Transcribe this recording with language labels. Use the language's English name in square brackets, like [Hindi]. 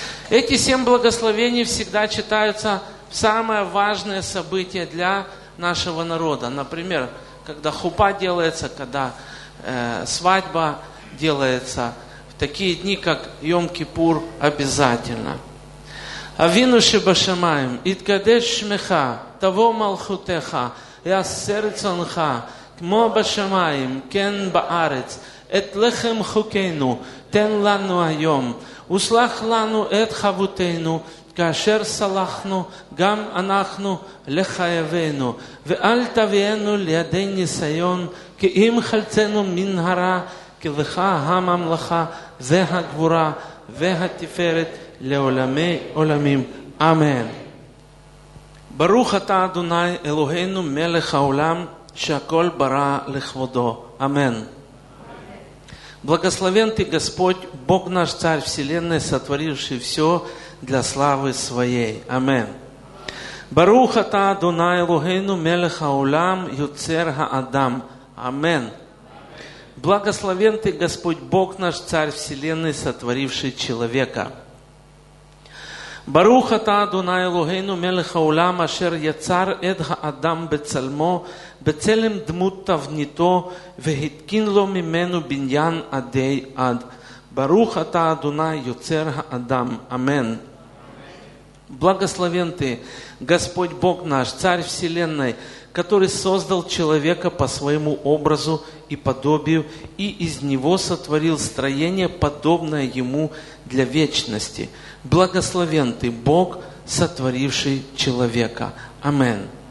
[Russian] Эти 7 благословений всегда читаются в самое важное событие для нашего народа. Например, когда хупа делается, когда свадьба делается, в такие дни, как Йом-Кипур, обязательно. [Hebrew] Авину шебашамаим, иткадеш шмеха, таво малхутеха, яссерцонха, כמו בשמיים, כן בארץ, את לחם חוקנו, תן לנו היום, וסלח לנו את חבותינו, כאשר סלחנו גם אנחנו לחייבנו, ואל תביאנו לידי ניסיון, כי אם חלצנו מן הרע, כי לך הממלכה, והגבורה, והתפארת לעולמי עולמים. אמן. ברוך אתה, אדוני, אלוהינו, מלך העולם, שהכל ברא לכבודו. Амен. [Russian] Благословен Ты, Господь, Бог наш, Царь Вселенной, сотворивший все для славы Своей. Амен. [Hebrew] Баруха та Адонай Элохейну мелех ха-олам йоцер ха-адам. Амен. [Russian] Благословен Ты, Господь, Бог наш, Царь Вселенной, сотворивший человека. [Hebrew] ברוך אתה אדוני אלוהינו מלך העולם אשר יצר את האדם בצלמו בצלם דמות תבניתו והתקין לו ממנו בניין עדי עד. ברוך אתה אדוני יוצר האדם. אמן. [Russian] Благословен ты, Господь Бог наш, Царь Вселенной, который создал человека по своему образу и подобию и из него сотворил строение, подобное ему для вечности. Благословен ты, Бог, сотворивший человека. Амен.